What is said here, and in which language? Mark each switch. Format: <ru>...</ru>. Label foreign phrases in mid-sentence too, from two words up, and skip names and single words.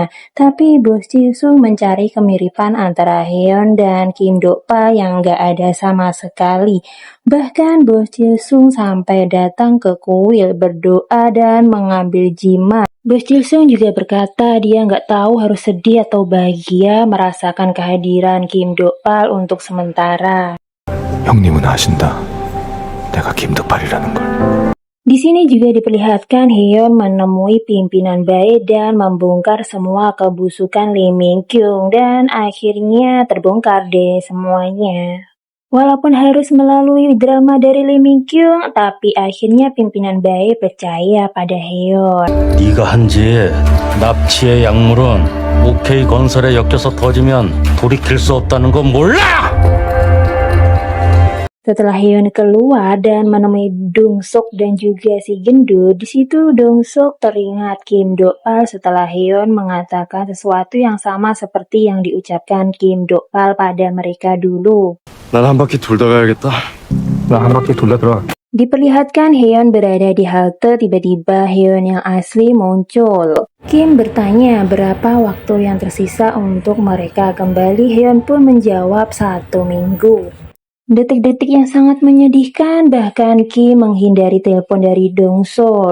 <id>Tapi Bos Jil-sung mencari kemiripan antara Heon dan Kim Dokpal yang gak ada sama sekali. Bahkan Bos Jil-sung sampai datang ke kuil berdoa dan mengambil jimat. Bos Jil-sung juga berkata dia nggak tahu harus sedih atau bahagia merasakan kehadiran Kim Dokpal untuk sementara.</id> <ko>형님은 아신다. 내가 김덕팔이라는 걸.</ko> <id>Di sini juga diperlihatkan Heon menemui pimpinan baik dan membongkar semua kebusukan Lee Min-kyung dan akhirnya terbongkar deh semuanya. Walaupun harus melalui drama dari Lee Min-kyung, tapi akhirnya pimpinan baik percaya pada Heon.</id> <ko>네가 한 짓, 납치의 약물은 OK 건설에 엮여서 터지면 돌이킬 수 없다는 거 몰라!</ko> <id>Setelah Heon keluar dan menemui Dong Sok dan juga si gendut, di situ Dong Sok teringat Kim Dokpal setelah Heon mengatakan sesuatu yang sama seperti yang diucapkan Kim Dokpal pada mereka dulu.</id> <ko>난 한 바퀴 돌다 가야겠다. 나 한 바퀴 돌다 들어와.</ko> <id>Diperlihatkan Heon berada di halte, tiba-tiba Heon yang asli muncul. Kim bertanya berapa waktu yang tersisa untuk mereka kembali. Heon pun menjawab 1 minggu. Detik-detik yang sangat menyedihkan, bahkan Kim menghindari telepon dari Dong So.</id>